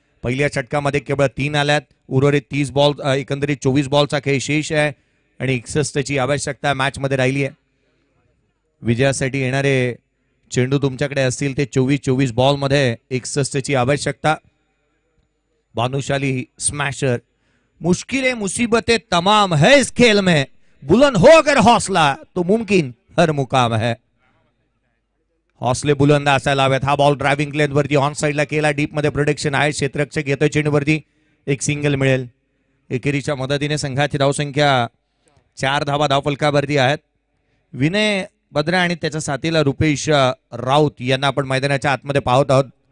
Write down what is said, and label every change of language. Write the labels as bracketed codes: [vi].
[mr] पहिल्या षटकामध्ये केवळ 3 आल्यात. उर्वरित 30 बॉल एकंदरीत 24 बॉलचा खेळ शेष आहे आणि 61ची आवश्यकता मॅच मध्ये राहिली आहे. विजयासाठी येणारे चेंडू तुमच्याकडे असतील ते 24 बॉल मध्ये 61ची आवश्यकता. भानुशाली स्मॅशर. [hi] मुश्किलें मुसीबतें तमाम है इस खेल में, बुलंद हो अगर हौसला तो मुमकिन हर मुकाम है. [mr] हौसले बुलंद असायला हवेत. हा बॉल ड्रायव्हिंग लेन वरती ऑन साइडला केला. डीप मध्ये प्रोटेक्शन आहे. क्षेत्ररक्षक येतोय चेंडूवरती. एक सिंगल मिळेल. एकेरीच्या मदतीने संघाची धावसंख्या 4 धावा धावफलकावरती आहेत. विनय बद्रा आणि त्याच्या साथीला रुपेश राऊत यांना आपण मैदानाच्या आतमध्ये पाहत आहोत.